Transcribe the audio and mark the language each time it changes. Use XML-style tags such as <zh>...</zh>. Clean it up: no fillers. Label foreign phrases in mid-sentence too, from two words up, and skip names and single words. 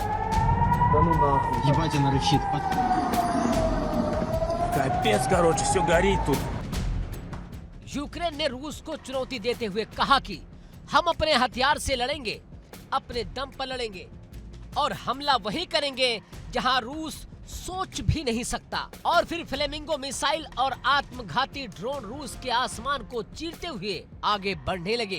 <ru>Да ну нахуй. Ебать, она рычит. Капец, короче, все горит тут.</ru> <hi>यूक्रेन ने रूस को चुनौती देते हुए कहा कि हम अपने हथियार से लड़ेंगे, अपने दम पर लड़ेंगे और हमला वही करेंगे जहां रूस सोच भी नहीं सकता। और फिर फ्लेमिंगो मिसाइल और आत्मघाती ड्रोन रूस के आसमान को चीरते हुए आगे बढ़ने लगे।</hi>